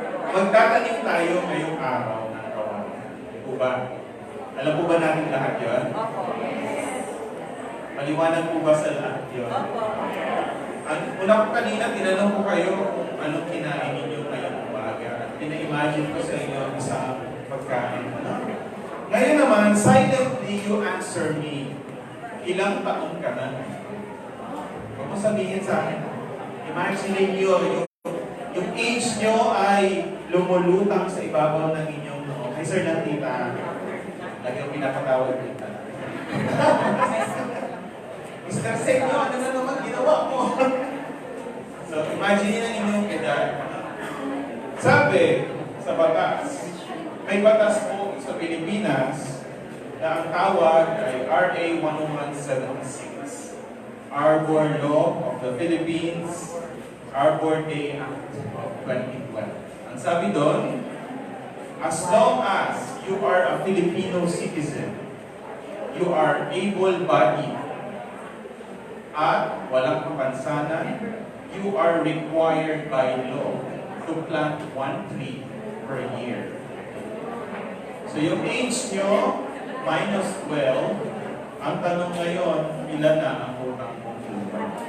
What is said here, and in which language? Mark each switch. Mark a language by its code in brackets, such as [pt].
[tl] Magtatanim tayo ngayong araw ng kawalan. Po ba? Alam po ba natin lahat yun? Maliwanag po ba sa lahat yun? Ang una ko kanina, tinanong ko kayo kung anong kinain ninyo ngayong umaga. Pina-imagine ko sa inyo sa pagkain. Ngayon naman, [en] silently you answer me. [tl] Ilang taon ka na? Huwag mo sabihin sa akin. Imagine niyo yung age nyo ay lumulutang sa ibabaw ng inyong noo. Ay sir ng tita, lagi yung pinapatawag tita. Mr. Senyo, ano na naman ginawa mo? So imagine na inyong edad. Sabi sa batas, may batas po sa Pilipinas na ang tawag ay RA 10176, Arbor Law of the Philippines, Arbor Day Act of 2012. Ang sabi doon, [en] as long as you are a Filipino citizen, you are able-bodied, [tl] at walang kapansanan, [en] you are required by law to plant 1 tree per year. [tl] So yung age nyo, minus 12, ang tanong ngayon, ilan na ang utang mong lupa?